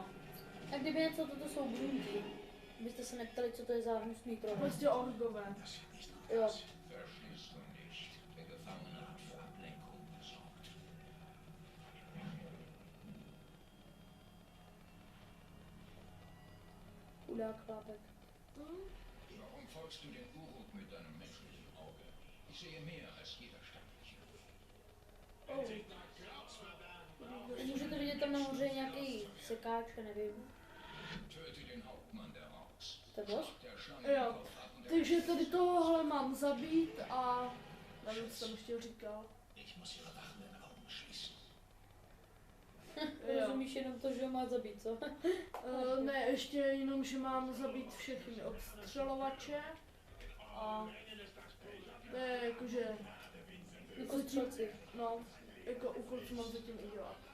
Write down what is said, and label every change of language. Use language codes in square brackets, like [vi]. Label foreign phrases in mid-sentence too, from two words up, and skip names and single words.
[cs] A kdyby něco, toto jsou grunty. Byste se neptali, co to je za hnusný problém. Prostě orgové. Jo. Chudák chlápek. [de] Warum folgst du den Uruk mit deinem menschlichen Auge? Ich sehe mehr als jeder Sterbliche. [cs] Můžete vidět tam nahoře nějaký sekáč, nevím. [de] Töte den Hauptmann der Orks. [cs] To bylo? Jo, takže tady tohle mám zabít a nevím, co jsem ještě říkal. [de] Ich muss ihre wachenden Augen schließen. [cs] Rozumíš jenom to, že ho má zabít, co? Ne, ještě jenom, že mám zabít všechny odstřelovače a to je jakože Jako střelci. no, jako úkol, co mám zatím udělat.